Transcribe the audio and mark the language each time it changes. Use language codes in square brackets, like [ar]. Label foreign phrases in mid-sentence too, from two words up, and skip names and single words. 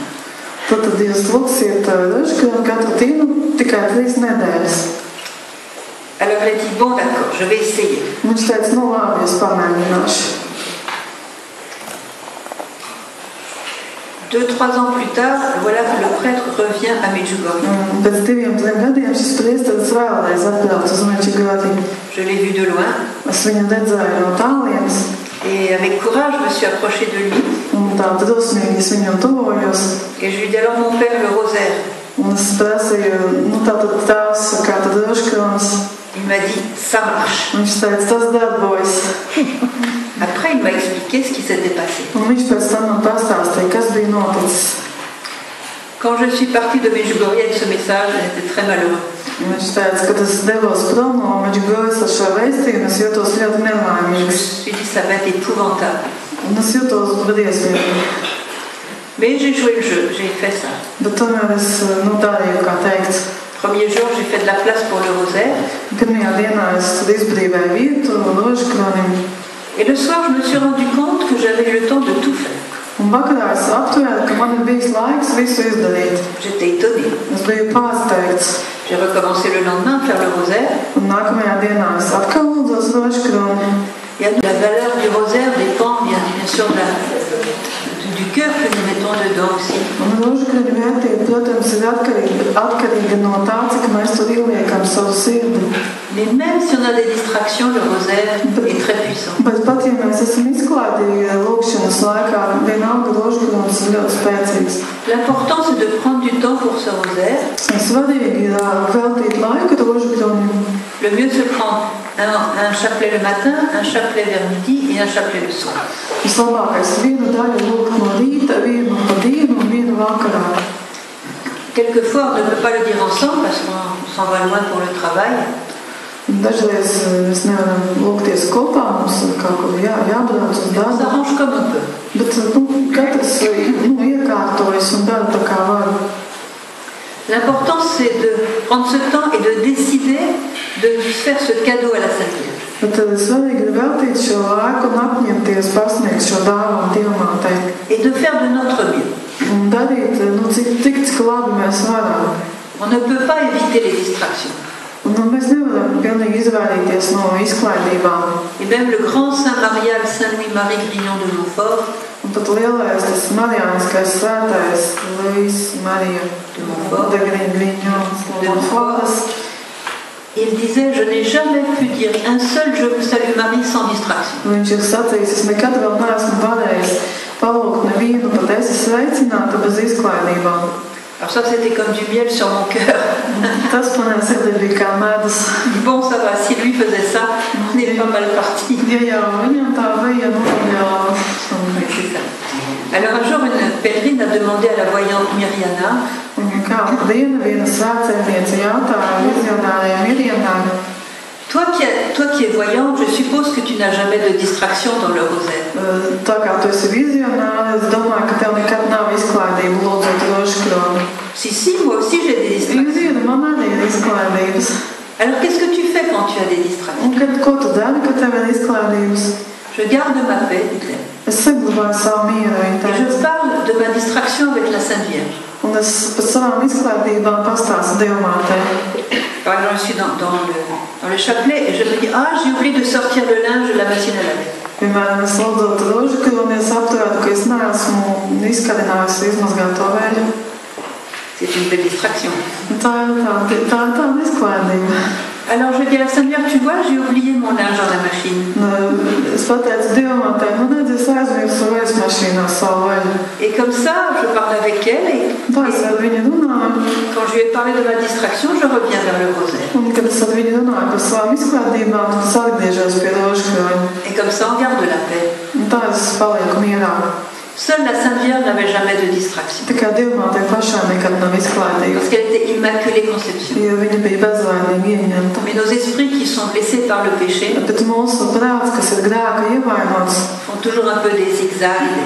[lv] Tad jūs lūksiet rožkroni katru dienu tikai 3 nedēļas. [fr] Alors, elle a dit, bon, d'accord, je vais essayer. [lv] Viņš teica, nu labi, es pamēģināšu. [fr] 2-3 ans plus tard, voilà que le prêtre revient à Medjugorje. [lv] Pēc 2-3 gadiem šis priesteris vēlreiz atbrauc uz Medjugorju. [fr] Je l'ai vu de loin. [lv] Es viņu redzēju no tālienes. [fr] Et avec courage, je me suis approchée de lui. [lv] Un tā drosmīgi es viņam tuvojos. [fr] Et je lui ai dit, alors mon père, le rosaire. [lv] Un es prasīju, tātad tās, kā tad rožkronis. [fr] Il m'a dit, ça marche. [lv] Viņš teica, tas darbojas. [fr] Après, il m'a expliqué ce qui s'était passé. [lv] Un viņš pēc tam man pastāstīja, kas bija noticis. [fr] Quand je suis partie de Medjugorje avec ce message, j'étais très malheureux. [lv] Viņš teica, kad es devos prom no Medjugorjes ar šo vēstījumu, es jūtos ļoti [fr] Je me [lv] nelaimīgs. [fr] suis dit, ça va être épouvantable. [lv] Un es jūtos briesmīgi. [fr] Mais j'ai joué le jeu, j'ai fait ça. [lv] Bet tomēr es darīju, kā teikts. [fr] Premier jour, j'ai fait de la place pour le rosaire. [lv] Pirmajā dienā es izbrīvēju vietu rožkronim. [fr] Et le soir, je me suis rendu compte que j'avais eu le temps de tout faire. [lv] Un vakarā es aptvēru, ka man ir bijis laiks visu izdarīt. [fr] J'étais étonnée. [lv] Es biju pārsteigts. [fr] J'ai recommencé le lendemain à faire le rosaire. [lv] Un nākamajā dienā es atkal lūdzos rožkroni. [fr] Et la valeur du rosaire dépend bien sûr du cœur que nous mettons dedans aussi. [lv] Un rožkroņa vērtība, protams, ir atkarīga no tā, cik mēs tur ieliekam savu sirdi. [fr] Mais même si on a des distractions, le rosaire est très puissant. [lv] Bet pat, ja mēs esam izklādīgi lūkšanas laikā, vienalga rožkronis ir ļoti spēcīgs. [fr] L'important, c'est de prendre du temps pour ce rosaire. [lv] Svarīgi ir veltīt laiku rožkronim. [fr] Le mieux, c'est de prendre un chapelet le matin, un chapelet vers midi et un chapelet le soir. [lv] Vislabākais vienu daļu lūgt no rīta, vienu pa dienu un vienu vakarā. [fr] Quelquefois, on ne peut pas le dire ensemble parce qu'on s'en va loin pour le travail. [lv] Dažreiz mēs nevaram lūgties kopā, mums kaut kur jābrauc uz [fr] On [lv] darbu. [fr] s'arrange comme on peut. [lv] Bet katrs iekārtojas un dara tā kā var. [fr] L'important, c'est de prendre ce temps et de décider de faire ce cadeau à la Sainte Vierge. [lv] Bet svarīgi ir veltīt šo laiku un apņemties pasniegt šo dāvanu Dievmātei. [fr] Et de faire de notre mieux. [lv] Un darīt, cik labi mēs varam. [fr] On ne peut pas éviter les distractions. [lv] Un mēs nevaram pilnīgi izvairīties no izklaidībām. [fr] Et même le grand Saint Marial, Saint Louis-Marie Grignon de Montfort, [lv] Un pat lielais, tas marijāniskais svētais, Luis Marija de Grignon de Montfort, [fr] il disait: je n'ai jamais pu dire un seul Je vous salue Marie sans distraction. [lv] viņš ir sacījis, es nekad vēl neesmu varējis palūgt nevienu, pat esi sveicināta bez izklaidībām. [fr] Alors ça, c'était comme du miel sur mon cœur. [lv] Tas manā sirdī bija kā medus. [fr] Bon, ça va, si lui faisait ça, on est pas mal parti. [lv] Ja jau viņam tā bija, jau. [fr] C'est ça. Alors un jour, une pèlerine a demandé à la voyante Myriana: [lv] Kādu dienu viena svētceļniece jautāja vizionārajai Mirjanai: [fr] toi qui es voyante, je suppose que tu n'as jamais de distraction dans le rosaire. [lv] Tā kā tu esi vizionāra, es domāju, ka tev nekad nav izklaidība lūdzot rožkroni. [fr] Si, moi aussi j'ai des distractions. [lv] Zini, man arī ir izklaidības. [fr] Alors qu'est-ce que tu fais quand tu as des distractions? [lv] Un ko tu dari, kad tev ir izklaidības? [fr] Je garde ma paix, dit-elle. [lv] Es saglabāju savu mieru, viņa [fr] Et [lv] teica. [fr] je parle de ma distraction avec la Sainte Vierge. [lv] Un es par savām izklaidībām pastāstu Dievmātei. [fr] Par exemple, je suis dans le chapelet et je me dis: ah, j'ai oublié de sortir le linge de la machine à laver. [lv] Piemēram, es lūdzot rožkroni, es apturētu, ka es neesmu izkarinājusi izmazgāto veļu. [fr] C'est une belle distraction. [lv] Tā ir tāda izklaidība. [fr] Alors je dis à la Sainte Vierge: tu vois, j'ai oublié mon linge dans la machine. [lv] Es pateicu Dievmātei, redzi, es aizmirsu veļasmašīnā savu veļu. [fr] Et comme ça, je parle avec elle et [lv] Tā es ar viņu runāju. [fr] quand je lui ai parlé de ma distraction, je reviens vers le rosaire. [lv] Un, kad es ar viņu runāju par savām izklaidībām, tad es atgriežos pie rožkroņa. [fr] Et comme ça, on garde la paix. [lv] Un tā es palieku mierā. [fr] Seule la Sainte Vierge n'avait jamais de distraction. [lv] Tikai Dievmātei pašai nekad nav izklaidība. [fr] Parce qu'elle était Immaculée Conception. [lv] Jo viņa bija bezvainīgi ieņemta. [fr] Mais nos esprits qui sont blessés par le péché [lv] Bet mūsu prāts, kas ir grēka ievainots, [fr] font toujours un peu des zigzags.